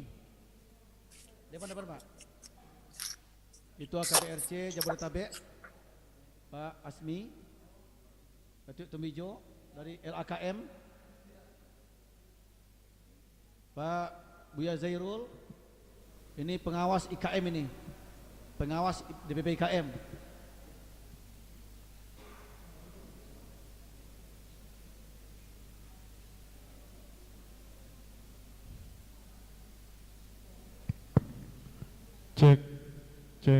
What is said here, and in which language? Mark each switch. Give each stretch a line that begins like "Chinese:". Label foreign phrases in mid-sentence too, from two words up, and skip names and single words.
Indonesian: Depan Pak. Ketua KBRC Jabodetabek Pak Asmi. Datuk Tubijo dari LAKM. Pak Buya Zairul. Ini pengawas IKM ini. Pengawas DPP IKM. Cek.